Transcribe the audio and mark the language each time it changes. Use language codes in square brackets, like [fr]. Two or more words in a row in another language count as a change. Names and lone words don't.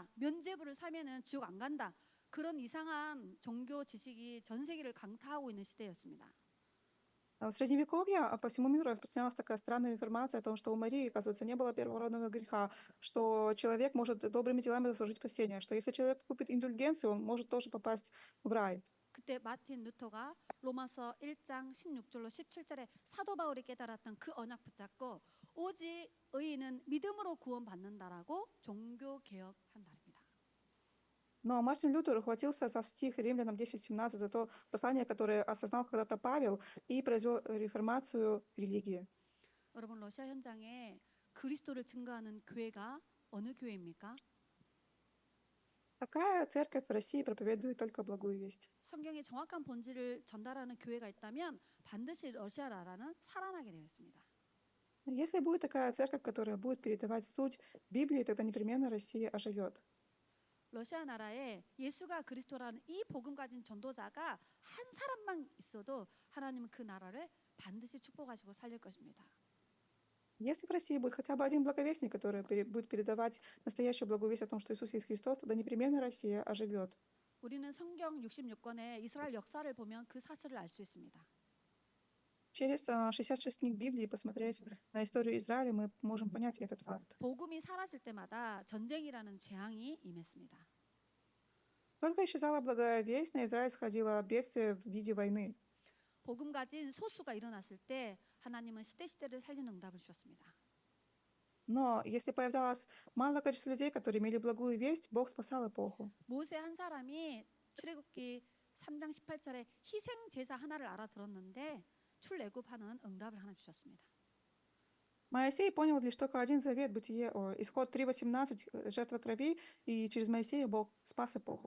[ko] 면죄부를 사면은 지옥 안 간다. 그런 이상한 종교 지식이 전 세계를 강타하고 있는 시대였습니다. [ru] В Средневековье по всему миру распространялась такая странная информация о том, что у Марии, оказывается, не было первородного греха, что человек может добрыми делами заслужить спасение, что если человек купит индульгенцию, он может тоже попасть в рай. [ko] 그때 마틴 루터가 로마서 1장 16절로 17절에 사도 바울이 깨달았던 그 언약 붙잡고 오직 의인은 믿음으로 구원받는다라고 종교 개혁한 날입니다. [ru] Но Мартин Лютер ухватился за стих Римлянам 10:17, за то послание, которое осознал когда-то Павел, и произвел реформацию религии. [ko] 여러분 러시아 현장에 그리스도를 증거하는 교회가 어느 교회입니까? [ru] Какая церковь в России проповедует только благую весть? [ko] 성경의 정확한 본질을 전달하는 교회가 있다면 반드시 러시아 나라는 살아나게 되어 있습니다. [ru] Если будет такая церковь, которая будет передавать суть Библии, тогда непременно Россия оживет. [ko] 러시아 나라에 예수가 그리스도라는 이 복음 가진 전도자가 한 사람만 있어도 하나님은 그 나라를 반드시 축복하시고 살릴 것입니다. [ru] Если в России будет хотя бы один благовестник, который будет передавать настоящую благую весть о том, что Иисус есть Христос, тогда непременно Россия оживет. [ko] 우리는 성경 66권의 이스라엘 역사를 보면 그 사실을 알 수 있습니다. [ru] Через 66 книг Библии посмотреть на историю Израиля, мы можем понять этот факт. [ko] 복음이 사라질 때마다 전쟁이라는 재앙이 임했습니다. [ru] Только исчезала благая весть, на Израиль сходило бедствие в виде войны. [ko] 복음 가진 소수가 일어났을 때 하나님은 시대를 살리는 응답을 주셨습니다. [ru] Но если появлялось малое количество людей, которые имели благую весть, Бог спасал эпоху. [ko] 모세 한 사람이 출애굽기 3장 18절에 희생 제사 하나를 알아들었는데 출애굽하는 응답을 하나 주셨습니다. [ru] Моисей понял лишь только один завет, Исход 3:18, жертва крови, и через Моисея Бог спас эпоху.